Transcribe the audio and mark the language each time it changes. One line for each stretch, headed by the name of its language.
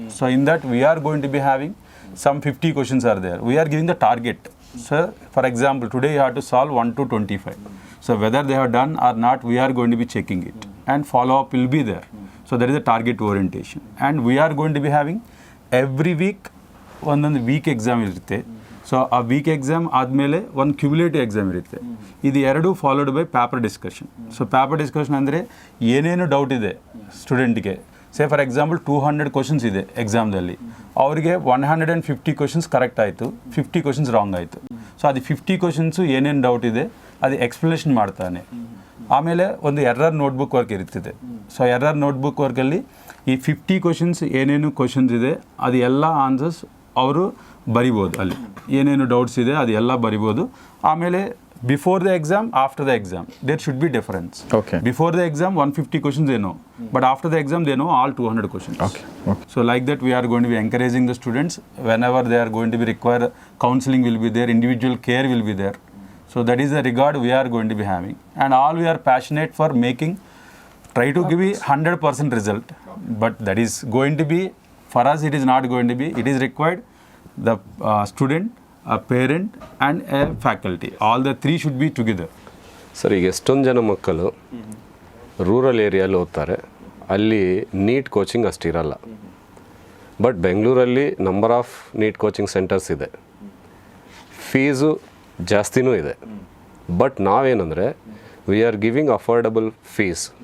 English: So in that, we are going to be having some 50 questions are there. We are giving the target. So for example, today you have to solve 1 to 25. So whether they have done or not, we are going to be checking it, and follow-up will be there. So that is a target orientation. And we are going to be having every week
Kannada: ಒಂದೊಂದು weak exam ಇರುತ್ತೆ. So ಆ weak exam ಆದಮೇಲೆ ಒಂದು cumulative exam ಇರುತ್ತೆ. ಇದು ಎರಡು followed by paper discussion. So paper discussion ಅಂದರೆ ಏನೇನು ಡೌಟ್ ಇದೆ ಸ್ಟೂಡೆಂಟ್ಗೆ,
English: say for example
Kannada: 200 ಕ್ವಶನ್ಸ್ ಇದೆ ಎಕ್ಸಾಮ್ದಲ್ಲಿ, ಅವರಿಗೆ 150 ಕ್ವಶನ್ಸ್ ಕರೆಕ್ಟ್ ಆಯಿತು, 50 ಕ್ವಶನ್ಸ್ ರಾಂಗ್ ಆಯಿತು. ಸೊ ಅದು 50 ಕ್ವಶನ್ಸು ಏನೇನು ಡೌಟ್ ಇದೆ ಅದು ಎಕ್ಸ್ಪ್ಲನೇಷನ್ ಮಾಡ್ತಾನೆ. ಆಮೇಲೆ ಒಂದು ಎರರ್ ನೋಟ್ಬುಕ್ ವರ್ಕ್ ಇರುತ್ತದೆ. ಸೊ ಎರರ್ ನೋಟ್ಬುಕ್ ವರ್ಕಲ್ಲಿ ಈ 50 ಕ್ವಶನ್ಸ್ ಏನೇನು ಕ್ವಶನ್ಸ್ ಇದೆ ಅದು ಎಲ್ಲ ಆನ್ಸರ್ಸ್ ಅವರು ಬರಿಬೋದು. ಅಲ್ಲಿ ಏನೇನು ಡೌಟ್ಸ್ ಇದೆ ಅದು ಎಲ್ಲ ಬರಿಬೋದು. ಆಮೇಲೆ
English: Before the exam, after the exam there should be difference. Before the exam 150 questions ಏನೋ, but after the exam they know all 200 questions. So like that we are going to be encouraging the students whenever they are going to be require counseling will be there, individual care will be there. So that is the regard we are going to be having, and all we are passionate for making, try to give 100% result, but that is going to be, for us it is not going to be, it is required the student, a parent and a faculty, all the three should be together.
Kannada: Sir, ಈಗ ಎಷ್ಟೊಂದು ಜನ ಮಕ್ಕಳು rural ಏರಿಯಲ್ಲಿ ಓದ್ತಾರೆ, ಅಲ್ಲಿ NEET coaching ಅಷ್ಟಿರಲ್ಲ. But ಬೆಂಗಳೂರಲ್ಲಿ
English: number of NEET coaching centres
Kannada: ಇದೆ, fees ಜಾಸ್ತಿನೂ ಇದೆ.
English: But ನಾವೇನಂದರೆ we are giving affordable fees.